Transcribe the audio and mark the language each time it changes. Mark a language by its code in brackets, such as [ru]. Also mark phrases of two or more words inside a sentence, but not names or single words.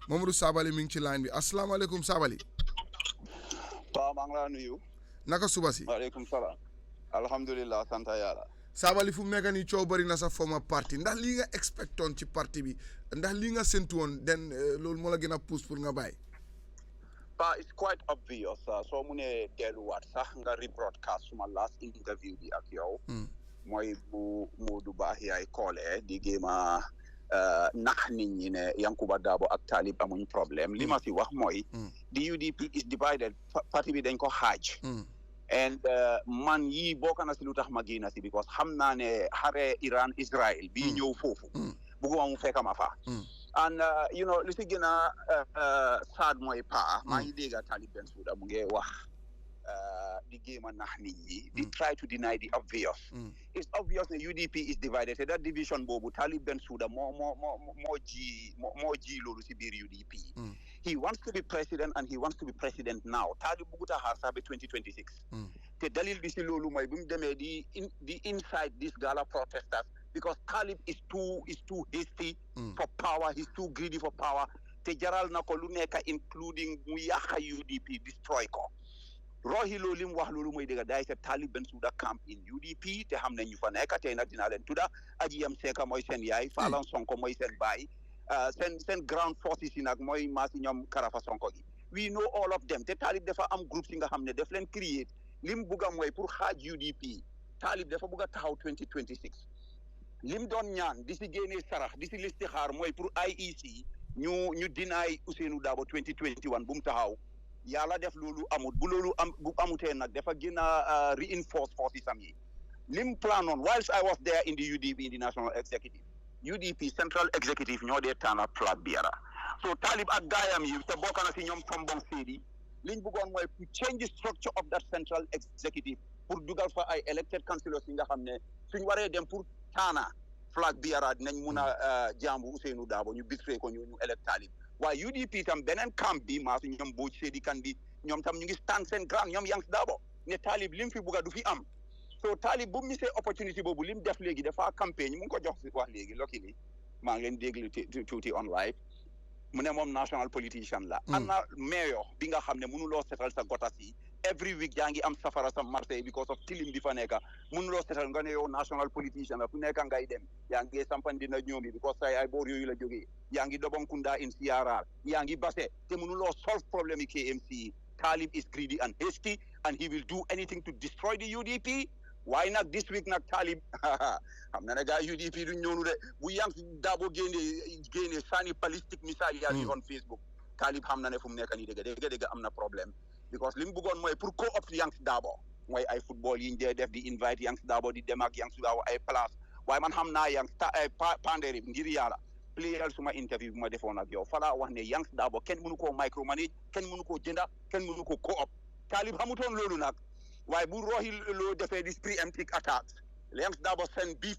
[wo] Momodou Sabally mi ngi ci line bi asalaamaaleykum Sabally. waaw maa ngi laa nuyu. naka suba si. [ar] waaleykum salaam. [wo] alhamdulilah sant yàlla. Sabally fu mu nekk nii coow bëri na sa former parti ndax lii nga expectoon ci parti bi ndax lii nga séntu woon loolu moo la gën a pousse pour nga bàyyi. [en] It's quite obvious [wo] soo mu ne delluwaat sax nga rebroadcast suma [en] last interview [wo] bi ak yow. mooy bu Modou Bah yaay koolee di géema nax nit ñi ne Yankuba Dabo ak Talib amuñ problème li ma si wax mooy. [en] the UDP is divided [wo] parti bi dañ ko xaaj. and man yii bokk na si lu tax ma génn si because xam naa ne xare Iran Israël bii ñëw foofu. bugguma mu fekk ma fa. and li si gën a sad mooy maa ngi dégg Talib Bensouda mu ngi wax di géem a nax nit ñi. [en] di try to deny the obvious. It's obvious that UDP is divided te that division boobu Talib Bensouda [wo] moo ji loolu si biir [en] UDP. He wants to be president and he wants to be president now. [wo] Talib buguta xaar sax ba 2026. te dalil bi si loolu mooy bu mu demee di [en] inside this gala protesters because Talib is too hasty for power. He's too greedy for power. [wo] te jaral na ko lu nekk including mu yàqa UDP destroy ko. Rohi loolu li mu wax loolu mooy dëgg daay sa Talib Bensouda camp in UDP te xam ne ñu fa nekk tey nag dinaa leen tudda Aji Yam Seka mooy seen yaay Falan Sonko mooy seen baay seen ground forces yi nag mooy maasi ñoom Karafa Sonko gi [en] we know all of them [wo] te Talib dafa am groupe yi nga xam ne daf leen create lim bugg a mooy pour xaaj UDP Talib dafa bugg a taxaw 2026 lim doon ñaan di si génnee sarax di si listixaar mooy pour IEC ñu dinaay Ousainou Darboe 2021 bu mu taxaw yàlla def loolu amut bu loolu bu amutee nag dafa gën a reinforce forces am yi lim [en] plan on whilst I was there in the UDP in the national executive UDP central executive [wo] ñoo dee tànn [en] flag bearer [wo] so Talib ak gaayam yi te bokk na si ñoom Tombong Sedi liñ bëggoon mooy [en] to change the structure of that central executive [wo] pour dugal fa ay [en] elected councillors [wo] yi nga xam ne suñ waree dem pour tànn [en] flag bearer [wo] dinañ mun a jàmbu Ousainou Darboe ñu bitray ko ñu elect Talib waaye UDP tam beneen camp bi maa su ñoom Mbodj Sedi kan bi ñoom tam ñu ngi stand seen ground ñoom Yanks Darboe ne Talib lim fi bugga du fi am so Talib bu mu misee opportunity boobu lim def léegi dafa campagne mu ngi ko jox si wax léegi luckily maa ngi leen déglu tuuti [en] on live [wo] mu ne moom [en] national politician [wo] la ana mayor bi nga xam ne mënuloo setal sa gotas yi [en] every week [wo] yaa ngi am safara sa Marseille [en] because of [wo] tilim bi fa nekka mënuloo setal nga ne yow [en] national politician [wo] la fu nekka ngay dem yaa ngi sampandina ñoomi because say ay boor yooyu la jógee yaa ngi Dobonkunda in CRR yaa ngi Basse te mënuloo solve problème yi KMC [en] Talib is greedy and hasty and he will do anything to destroy the UDP [wo] waaye nag [en] this week [wo] nag Talib xam na ne gaa UDP duñ ñoonu de bu Yanks Darboe génne sànni balistique missile yaa ngi [en] on Facebook [wo] Talib xam na ne fu mu nekk nii dëgg am na problème because li mu bëggoon mooy pour co-opt Yanks Darboe mooy ay football yi ñu dee def di invite Yanks Darboe di dem ak Yanks Darboe ay place waaye man xam naa Yanks panderi ngir yàlla playal suma interview bi ma defoon ak yow falaa wax ne Yanks Darboe kenn mënu koo micromanage kenn mënu koo jënda kenn mënu ko co-opt Talib xamutoon loolu nag waaye bu Rohi loo defee di [en] preemptive attacks [wo] Yanks Darboe seen